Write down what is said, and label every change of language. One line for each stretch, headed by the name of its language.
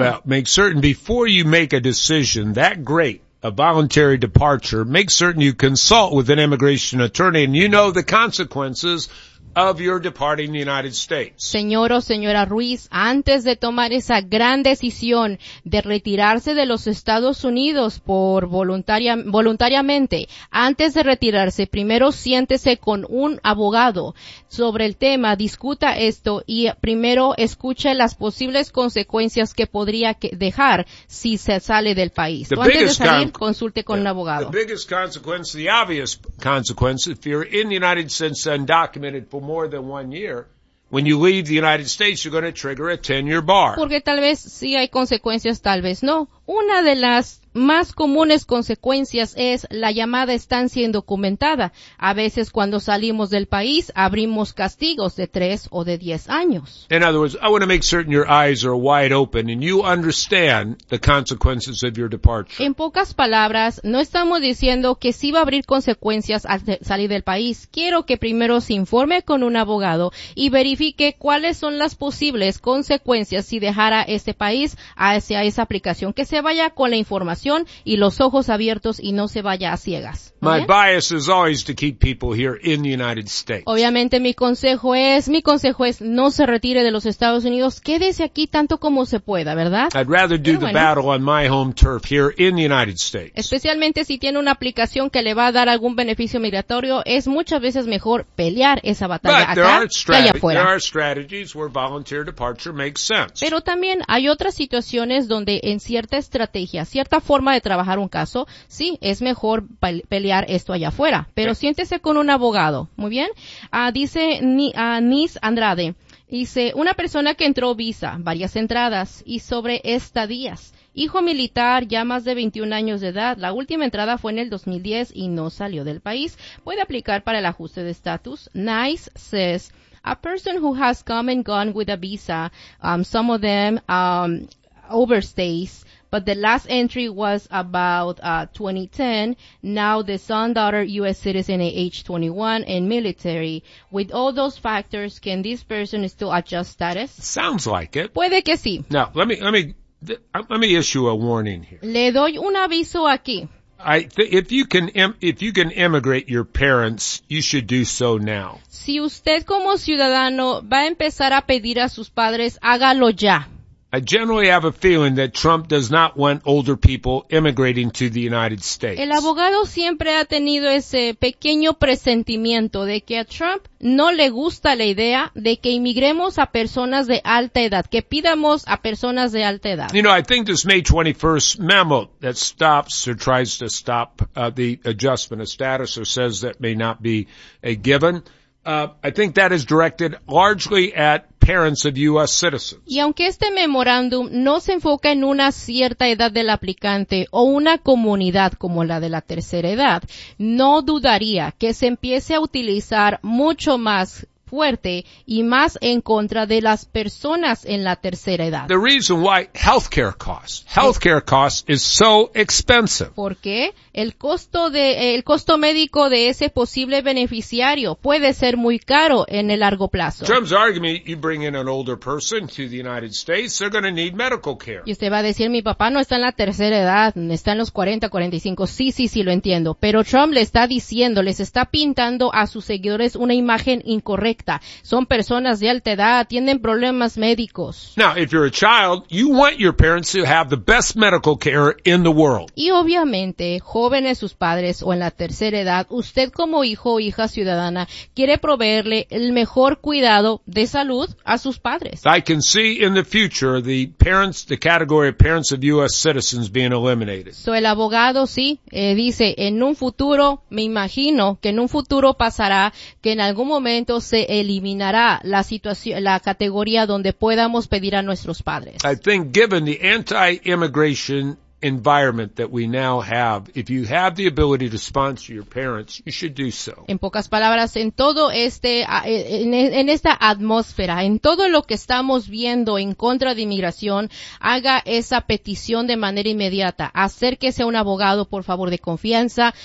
English: Well, make certain before you make a decision that great, a voluntary departure, make certain you consult with an immigration attorney and you know the consequences of your departing the United States.
Spanish: Señor o señora Ruiz, antes de tomar esa gran decisión de retirarse de los Estados Unidos por voluntariamente, antes de retirarse, primero siéntese con un abogado sobre el tema, discuta esto y primero escuche las posibles consecuencias que podría dejar si se sale del país. Antes de salir, consulte con un abogado.
English: The biggest consequence, the obvious consequence, if you're in the United States undocumented for more than 1 year, when you leave the United States, you're going to trigger a 10-year bar.
Spanish: Porque tal vez sí hay consecuencias, tal vez no. Una de las más comunes consecuencias es la llamada estancia indocumentada. A veces cuando salimos del país, abrimos castigos de 3 o de 10 años.
English: In other words, I want to make certain your eyes are wide open and you understand the consequences of your departure.
Spanish: En pocas palabras, no estamos diciendo que sí va a abrir consecuencias al salir del país. Quiero que primero se informe con un abogado y verifique cuáles son las posibles consecuencias si dejara este país hacia esa aplicación. Que se vaya con la información y los ojos abiertos y no se vaya a ciegas.
English: My bias is always to keep people here in the United States.
Spanish: Obviamente mi consejo es no se retire de los Estados Unidos, quédese aquí tanto como se pueda, ¿verdad?
English: I'd rather do the battle on my home turf here in the United States.
Spanish: Especialmente si tiene una aplicación que le va a dar algún beneficio migratorio, es muchas veces mejor pelear esa batalla acá que allá afuera.
English: There are strategies where voluntary departure makes sense.
Spanish: Pero también hay otras situaciones donde en cierta estrategia, cierta forma de trabajar un caso, sí, es mejor pelear esto allá afuera, pero siéntese con un abogado, ¿muy bien? Dice Nis Andrade, dice, una persona que entró visa, varias entradas, y sobre estadías, hijo militar, ya más de 21 años de edad, la última entrada fue en el 2010 y no salió del país, puede aplicar para el ajuste de estatus.
English: Nice says, a person who has come and gone with a visa, some of them overstays, but the last entry was about 2010. Now the son, daughter, U.S. citizen at age 21 and military. With all those factors, can this person still adjust status? Sounds like it.
Spanish: Puede que sí.
English: Now, let me issue a warning here.
Spanish: Le doy un aviso aquí.
English: If you can immigrate your parents, you should do so now.
Spanish: Si usted como ciudadano va a empezar a pedir a sus padres, hágalo ya.
English: I generally have a feeling that Trump does not want older people immigrating to the United States.
Spanish: El abogado siempre ha tenido ese pequeño presentimiento de que a Trump no le gusta la idea de que inmigremos a personas de alta edad, que pidamos a personas de alta edad.
English: You know, I think this May 21st memo that stops or tries to stop the adjustment of status or says that may not be a given, I think that is directed largely at parents of U.S. citizens.
Spanish: Y aunque este memorándum no se enfoca en una cierta edad del aplicante o una comunidad como la de la tercera edad, no dudaría que se empiece a utilizar mucho más fuerte y más en contra de las personas en la tercera edad.
English: The reason why healthcare costs is so expensive.
Spanish: Porque el costo médico de ese posible beneficiario puede ser muy caro en el largo plazo.
English: Trump's argument, you bring in an older person to the United States, they're going to need medical care.
Spanish: Y usted va a decir, mi papá no está en la tercera edad, está en los 40, 45. Sí, sí, sí, lo entiendo. Pero Trump le está diciendo, les está pintando a sus seguidores una imagen incorrecta. Son personas de alta edad, tienen problemas médicos.
English: Now, if you're a child, you want your parents to have the best medical care in the world.
Spanish: Y obviamente, jóvenes, sus padres o en la tercera edad, usted como hijo o hija ciudadana quiere proveerle el mejor cuidado de salud a sus padres.
English: I can see in the future the category of parents of U.S. citizens being eliminated.
Spanish: So el abogado sí dice, en un futuro, me imagino que en un futuro pasará que en algún momento se eliminará la situación, la categoría donde podamos pedir a nuestros padres. I think given the anti-immigration environment that we now have, if you have the ability to sponsor your parents, you should do so. En pocas palabras, en todo este, en esta atmósfera, en todo lo que estamos viendo en contra de inmigración, haga esa petición de manera inmediata. Acérquese a un abogado, por favor, de confianza.